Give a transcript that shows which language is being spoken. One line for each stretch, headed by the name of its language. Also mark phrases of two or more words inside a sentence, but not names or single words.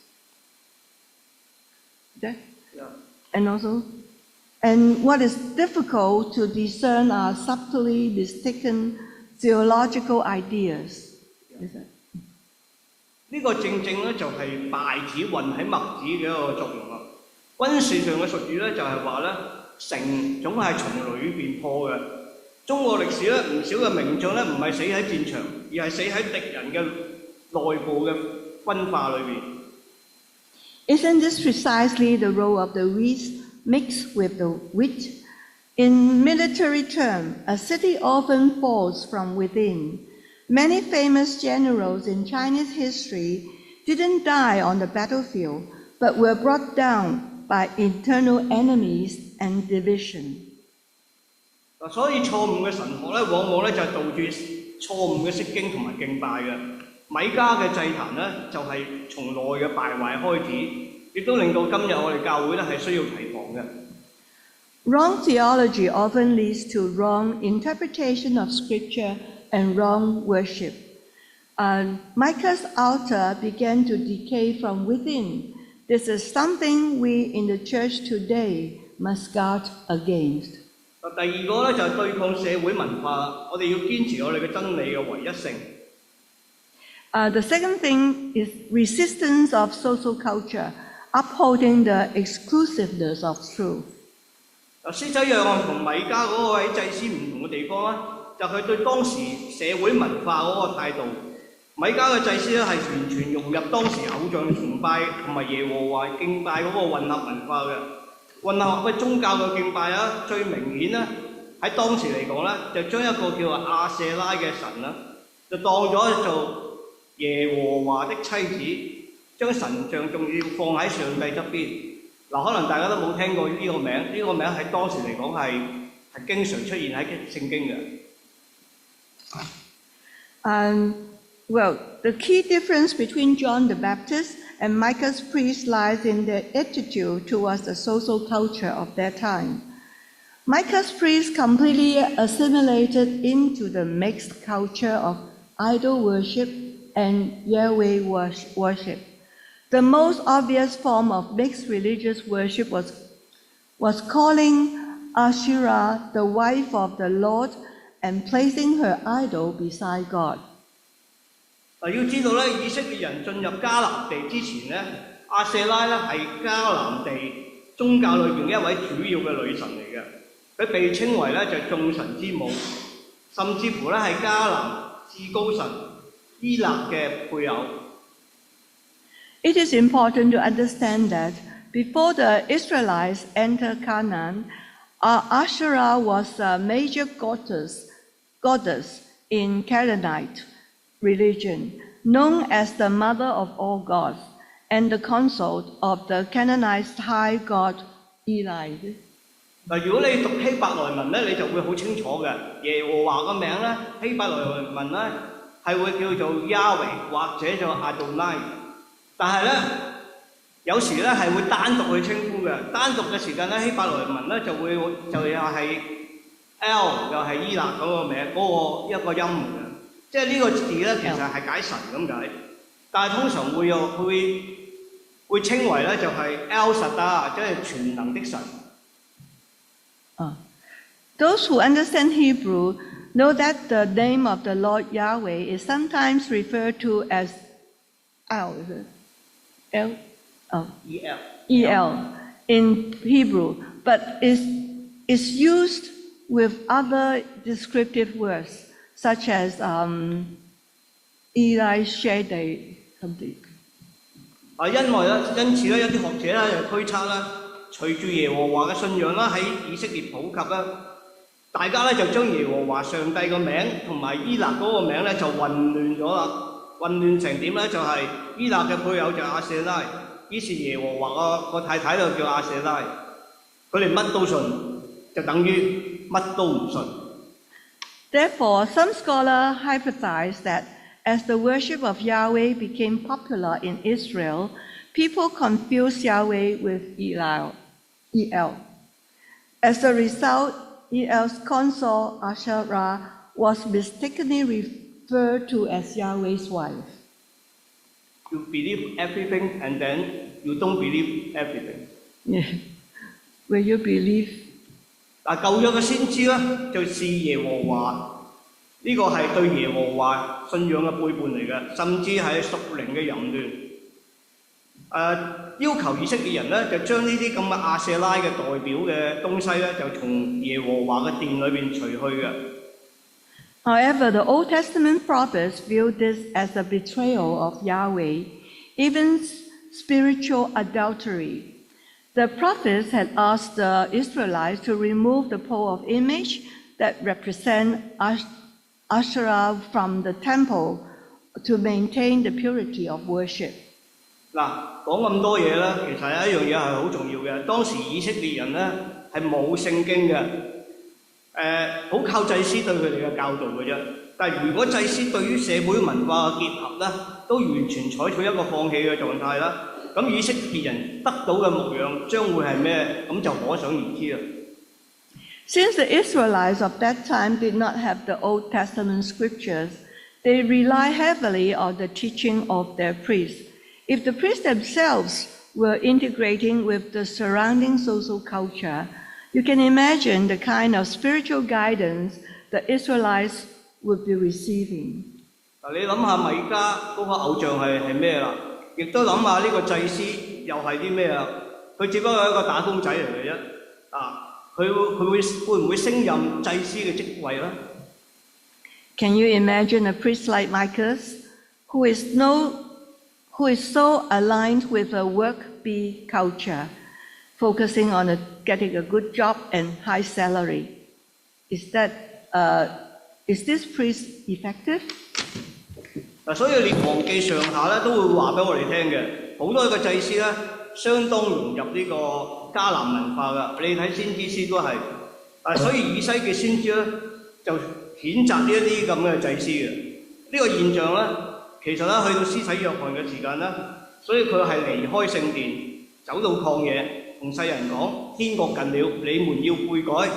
English: Okay? Yeah. And what is difficult to discern are subtly mistaken theological ideas.
Cantonese: 呢個正正咧就係稗子混喺麥子嘅一個作用啦。軍事上嘅術語咧就係話咧，城總係從裏邊破嘅。中國歷史咧唔少嘅名將咧唔係死喺戰場，而係死喺敵人嘅內部嘅分化裏邊。
English: Isn't this precisely the role of the weeds mixed with the wheat? In military terms, a city often falls from within. Many famous generals in Chinese history didn't die on the battlefield, but were brought down by internal enemies and division.
Cantonese: 所以錯誤嘅神學咧，往往咧就係導致錯誤嘅釋經同埋敬拜嘅。米迦嘅祭壇咧，就係從內嘅敗壞開始，亦都令到今日我哋教會咧係需要提防嘅。
English: Wrong theology often leads to wrong interpretation of Scripture and wrong worship. Micah's altar began to decay from within. This is something we in the church today must guard against.
Cantonese: 第二個咧就係對抗社會文化，我哋要堅持我哋嘅真理嘅唯一性。
English: The second thing is resistance of social culture, upholding the exclusiveness of truth.
Cantonese: 施洗約翰同米迦嗰位祭司唔同嘅地方咧，就佢對當時社會文化嗰個態度。米迦嘅祭司咧係完全融入當時偶像崇拜同埋耶和華敬拜嗰個混合文化嘅。混合嘅宗教嘅敬拜啦，最明顯咧喺當時嚟講咧，就將一個叫做亞舍拉嘅神啦，就當咗做耶和華的妻子，將神像仲要放喺上帝側邊。嗱，可能大家都冇聽過呢個名，呢個名喺當時嚟講係經常出現喺聖經嘅。
English: Well, the key difference between John the Baptist and Micah's priest lies in their attitude towards the social culture of their time. Micah's priest completely assimilated into the mixed culture of idol worship and Yahweh worship. The most obvious form of mixed religious worship was calling Asherah the wife of the Lord and placing her idol beside God.
Cantonese: 要知道咧，以色列人進入迦南地之前咧，亞舍拉咧係迦南地宗教裏邊一位主要嘅女神嚟嘅，佢被稱為咧就係眾神之母，甚至乎咧係迦南至高神伊勒嘅配偶。
English: It is important to understand that before the Israelites entered Canaan, Asherah was a major goddess in Canaanite religion, known as the mother of all gods and the consort of the Canaanite high god Eli.
Cantonese: 嗱，如果你讀希伯來文咧，你就會好清楚嘅。耶和華個名咧，希伯來文咧係會叫做 Yahweh 或者做 Adonai。但係咧，有時咧係會單獨去稱呼嘅。單獨嘅時間咧，希伯來文咧就又係 L 又係伊勒嗰個名嗰、一個音嚟嘅。即係呢個字咧，其實係解神咁解。但係通常會稱為咧就係 El Shaddai， 即係全能的神。
English: Those who understand Hebrew know that the name of the Lord Yahweh is sometimes referred to as El. E-L in Hebrew, but is used with other descriptive words such as Eli Shaddai something.
Cantonese: 因此咧，有啲學者咧就推測啦，隨住耶和華嘅信仰啦喺以色列普及啦，大家咧就將耶和華上帝個名同埋伊勒嗰個名咧就混亂咗啦。混亂成點咧？就係、伊勒嘅配偶就亞舍拉，於是耶和華個太太就叫亞舍拉。佢哋乜都信，就等於乜都唔信。
English: Therefore, some scholars hypothesize that as the worship of Yahweh became popular in Israel, people confused Yahweh with El. As a result, El's consort Asherah was mistakenly referred to as Yahweh's wife. You believe everything and then you don't believe everything. Yeah. Will you believe?
Cantonese: 嗱，舊約嘅先知咧，就視耶和華呢個係對耶和華信仰嘅背叛嚟嘅，甚至係屬靈嘅淫亂。要求以色列人咧，就將呢啲咁嘅亞舍拉嘅代表嘅東西咧，就從耶和華嘅殿裏邊除去嘅。
English: However, the Old Testament prophets viewed this as a betrayal of Yahweh, even spiritual adultery. The prophets had asked the Israelites to remove the pole of image that represent Asherah from the temple to maintain the purity of worship.
Cantonese: 嗱，講咁多嘢咧，其實有一樣嘢係好重要嘅。當時以色列人咧係冇聖經嘅，好靠祭司對佢哋嘅教導嘅啫。但係如果祭司對於社會文化嘅結合咧，都完全採取一個放棄嘅狀態啦，咁以色列人得到嘅牧養將會係咩？咁就可想而知啦。
English: Since the Israelites of that time did not have the Old Testament scriptures, they relied heavily on the teaching of their priests. If the priests themselves were integrating with the surrounding social culture, you can imagine the kind of spiritual guidance the Israelites would be receiving.
Cantonese: 嗱，你諗下米迦嗰個偶像係咩啦？亦都諗下呢個祭司又係啲咩啊？佢只不過係一個打工仔嚟嘅啫。佢會唔會升任祭司嘅職位咧？
English: Can you imagine a priest like Micah, who is so aligned with the work bee culture, focusing on getting a good job and high salary? Is this priest effective?
Cantonese: 嗱，所以列王記上下咧都會話俾我哋聽嘅，好多個祭司咧相當融入呢個迦南文化㗎。你睇先知書都係，所以以西結先知咧就譴責呢一啲咁嘅祭司嘅。呢個現象咧，其實咧去到施洗約翰嘅時間咧，所以佢係離開聖殿，走到曠野，同世人講：天國近了，你們要悔改。